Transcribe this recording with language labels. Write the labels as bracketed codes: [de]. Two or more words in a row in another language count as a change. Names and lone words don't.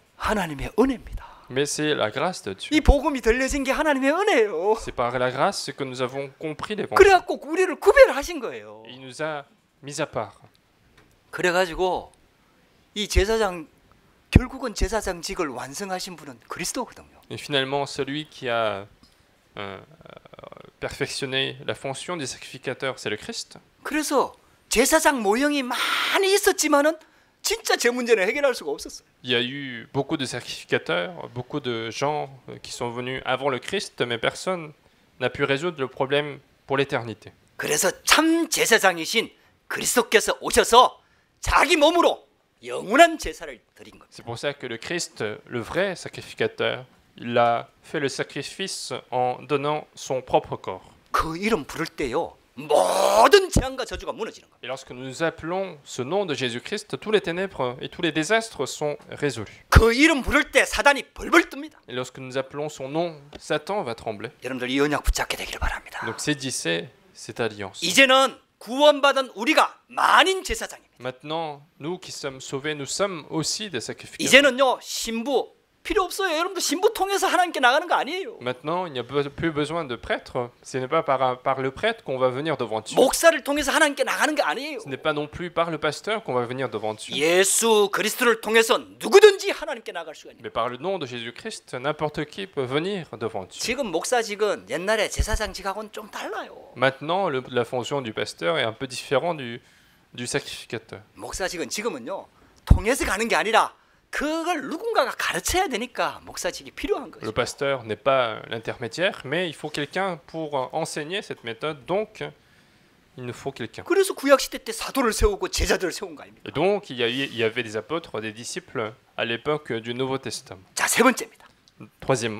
[ko] 하나님의 은혜입니다. [fr] Mais c'est la grâce de Dieu. [ko] 이 복음이 들려진 게 하나님의 은혜예요. [fr] C'est par la grâce que nous avons compris l'évangile. [ko] 그래갖고 우리를 구별하신 거예요. [fr] Il nous a mis à part. [ko] 그래가지고 이 제사장 결국은 제사장직을 완성하신 분은 그리스도거든요. [fr] Et finalement, celui qui a perfectionné la fonction du sacrificateur, c'est le Christ. [ko] 그래서 제사장 모형이 많이 있었지만은 진짜 제 문제는 해결할 수가 없었어요. [fr] Il y a eu beaucoup de sacrificateurs, beaucoup de gens qui sont venus avant le Christ, mais personne n'a pu résoudre le problème pour l'éternité. [ko] 그래서 참 제사장이신 그리스도께서 오셔서 자기 몸으로 영원한 제사를 드린 겁니다. [fr] C'est pour ça que le Christ, le vrai sacrificateur, il a fait le sacrifice en donnant son propre corps. [ko] 그 이름 부를 때요, 모든 재앙과 저주가 무너지는 거예요. [fr] Et lorsque nous appelons ce nom de Jésus-Christ, tous les ténèbres et tous les désastres sont résolus. [ko] 그 이름 부를 때 사단이 벌벌 뜹니다. [fr] Et lorsque nous appelons son nom, Satan va trembler. [ko] 여러분들 이 언약 붙잡게 되기를 바랍니다. [fr] Donc saisissez cette alliance. [ko] 이제는 구원받은 우리가 만인 제사장입니다. [fr] Maintenant, nous qui sommes sauvés, nous sommes aussi des sacrificateurs. [ko] 이제는요, 신부 필요 없어요. 여러분들 신부 통해서 하나님께 나가는 거 아니에요. [fr] Maintenant, il n'y a plus besoin de prêtre. Ce n'est pas par le prêtre qu'on va venir devant Dieu. [ko] 목사를 통해서 하나님께 나가는 게 아니에요. [fr] Ce n'est pas non plus par le pasteur qu'on va venir devant Dieu. [ko] 예수 그리스도를 통해서 누구든지 하나님께 나갈 수가 있는. [fr] Mais par le nom de Jésus-Christ, n'importe qui peut venir devant Dieu. [ko] 지금 목사직은 옛날에 제사장직하고는 좀 달라요. [fr] Maintenant, la fonction du pasteur est un peu différente du sacrificateur. [ko] 목사직은 지금은요, 통해서 가는 게 아니라 그걸 누군가가 가르쳐야 되니까 목사직이 필요한 [fr] Le [ko] 거죠. [fr] pasteur n'est pas l'intermédiaire, mais il faut quelqu'un pour enseigner cette méthode. Donc, il nous faut quelqu'un. [ko] 그래서 구약 시대 때 사도를 세우고 제자들을 세운 거 아닙니까? [fr] Et donc, il y avait des apôtres, des disciples à l'époque du Nouveau Testament. [ko] 자, 세 번째입니다. [fr] Troisièmement,